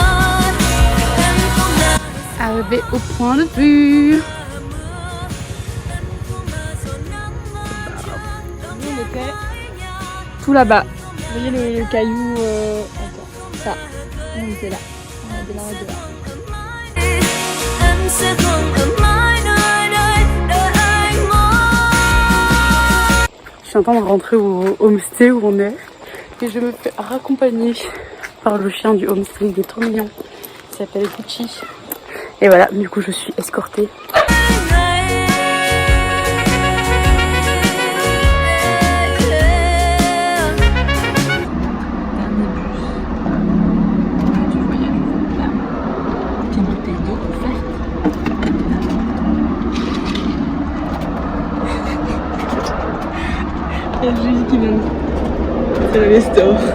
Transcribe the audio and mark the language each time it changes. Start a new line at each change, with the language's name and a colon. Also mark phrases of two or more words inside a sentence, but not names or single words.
French: Arrivé au point de vue. tout là-bas. Vous voyez le caillou attends, ça. On était là. On était là, on était là.
Vietnamese: Anh sẽ không ở mãi nơi đây đợi anh mãi.
French: Je suis en train de rentrer au homestay où on est et je me fais raccompagner par le chien du homestay, il est trop mignon. Il s'appelle Gucci. Et voilà, du coup je suis escortée. Il y a Julie qui vient de faire les stores.